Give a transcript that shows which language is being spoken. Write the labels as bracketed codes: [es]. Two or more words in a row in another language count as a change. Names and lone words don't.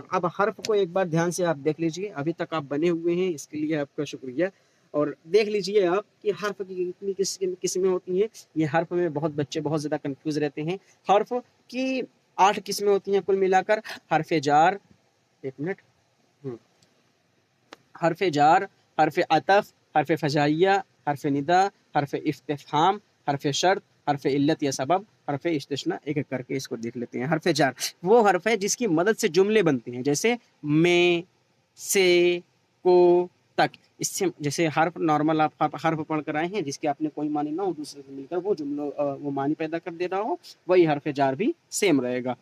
[ur] اب حرف کو ایک بار دھیان سے آپ دیکھ لیجئے، ابھی تک آپ بنے ہوئے ہیں، اس کے لیے آپ کا شکریہ۔ اور دیکھ لیجئے آپ کہ حرف کی کتنی قسمیں ہوتی ہیں۔ یہ حرف میں بہت بچے بہت زیادہ کنفیوز رہتے ہیں۔ حرف کی 8 قسمیں ہوتی ہیں کل ملا کر۔ حرف جار، ایک منٹ، حرف جار، حرف عطف، حرف فجائیہ، حرف ندا، حرف استفہام، حرف شرط، حرف علت یا سبب، حرف استثناء۔ ایک ایک کر کے اس کو دیکھ لیتے ہیں۔ حرف جار وہ حرف ہے جس کی مدد سے جملے بنتے ہیں، جیسے میں، سے، کو، تک۔ اس سے جیسے حرف نارمل آپ حرف پڑھ کر آئے ہیں، جس کے آپ نے کوئی معنی نہ ہو، دوسرے سے مل کر وہ جملوں وہ معنی پیدا کر دے رہا ہو، وہی حرف جار بھی سیم رہے گا۔